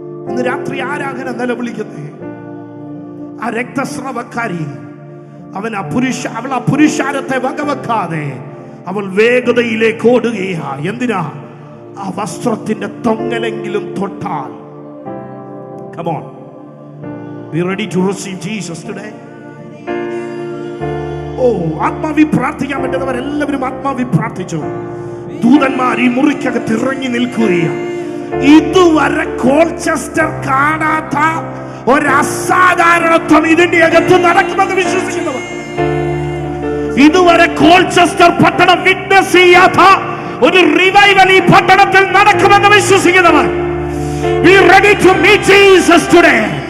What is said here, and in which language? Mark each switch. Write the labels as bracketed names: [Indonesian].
[Malayalam] ഇന്ന് രാത്രി ആരാ അങ്ങനെ നിലവിളിക്കുന്നേ? ആ രക്തസ്രവക്കാരി, അവൾ ആ പുരുഷാരത്തെ വകവെക്കാതെ അവൾ വേഗതയിലേക്ക് ഓടുകയാ. എന്തിനാ? ആ വസ്ത്രത്തിന്റെ തൊങ്ങലെങ്കിലും തൊട്ടാൽ. [English] Come on, be ready to receive Jesus today. [Malayalam] ആത്മാവി പ്രാർത്ഥിക്കാൻ പറ്റുന്നവരെല്ലാവരും ആത്മാവി പ്രാർത്ഥിച്ചു. ദൂതന്മാർ ഈ മുറിക്കകത്ത് ഇറങ്ങി നിൽക്കുകയാണ്. ഇതുവരെ കോൾച്ചസ്റ്റർ കാണാത്ത ഒരു അസാധാരണത്വം ഇതിന്റെ അകത്ത് നടക്കുമെന്ന് വിശ്വസിക്കുന്നവർ, ഇതുവരെ കോൾച്ചസ്റ്റർ പട്ടണം വിറ്റ്നസ് ചെയ്യാത്ത ഒരു റിവൈവൽ ഈ പട്ടണത്തിൽ നടക്കുമെന്ന് വിശ്വസിക്കുന്നവർ, [English] be ready to meet Jesus today.